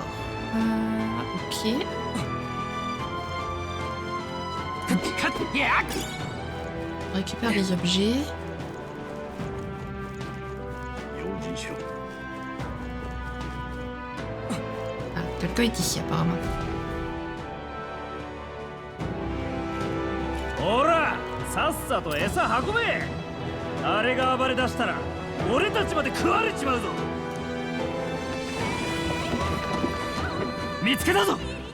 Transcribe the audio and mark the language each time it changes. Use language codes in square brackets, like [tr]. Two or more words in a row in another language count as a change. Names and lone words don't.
[fr] ok... On récupère les objets... Ah, quelqu'un est ici apparemment. [ja] さっさと餌運べ。あれが暴れ出したら俺たちまで食われちまうぞ。見つけたぞ。